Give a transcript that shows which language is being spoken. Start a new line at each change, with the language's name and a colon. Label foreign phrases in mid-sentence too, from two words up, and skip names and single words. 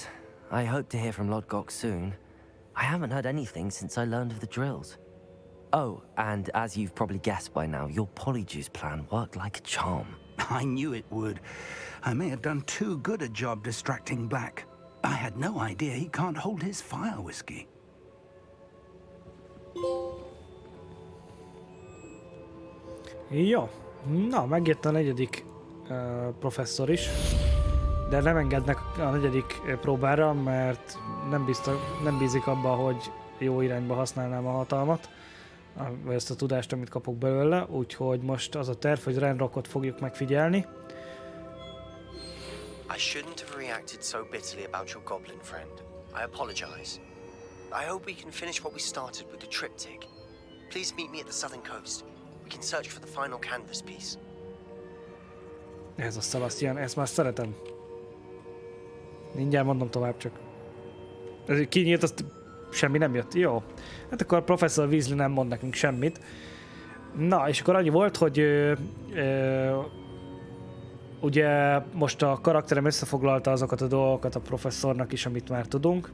English: I hope to hear from Lodgok soon. I haven't heard anything since I learned of the drills. Oh, and as you've probably guessed by now, your polyjuice plan worked like a charm. I knew it would. I may have done too good a job distracting Black. I had no idea he can't hold his fire whiskey.
Hungarian: Jó, na, megjött a 4. professzor is, de nem engednek a 4. próbára, mert nem bízik abba, hogy jó irányba használnám a hatalmat, vagy ezt a tudást, amit kapok belőle, úgyhogy most az a terv, hogy Ranrockot fogjuk megfigyelni.
English: I shouldn't have reacted so bitterly about your goblin friend. I apologize. I hope we can finish what we started with the triptych. Please meet me at the southern coast. We can search for the final canvas piece.
Hungarian: Ez a Sebastian, ezt már szeretem. Mindjárt mondom tovább csak. Ez kinyílt, azt semmi nem jött. Jó. Hát akkor a Professor Weasley nem mond nekünk semmit. Na, és akkor annyi volt, hogy ugye most a karakterem összefoglalta azokat a dolgokat a professzornak is, amit már tudunk.